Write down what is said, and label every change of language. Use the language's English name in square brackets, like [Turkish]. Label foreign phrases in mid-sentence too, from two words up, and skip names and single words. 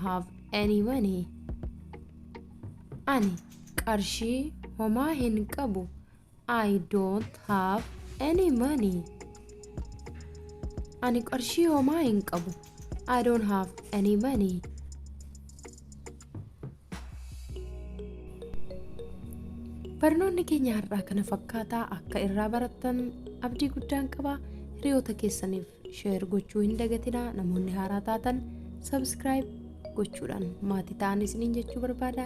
[English] I don't have any money. [Oromo] Ani qarshii homaa hin qabu. [English] I don't have any money. [Oromo] Ani qarshii homaa hin qabu. [English] I don't have any money. [Oromo] Barnoonni keenya har'aa kana fakkaataa akka irraa barattan abdii guddaan qaba. Hiriyoota keessaniif share gochuu hin dagatinaa. Namoonni haaraa taatan subscribe gochuudhaan maatii ta'an isiniin jechuu barbaada.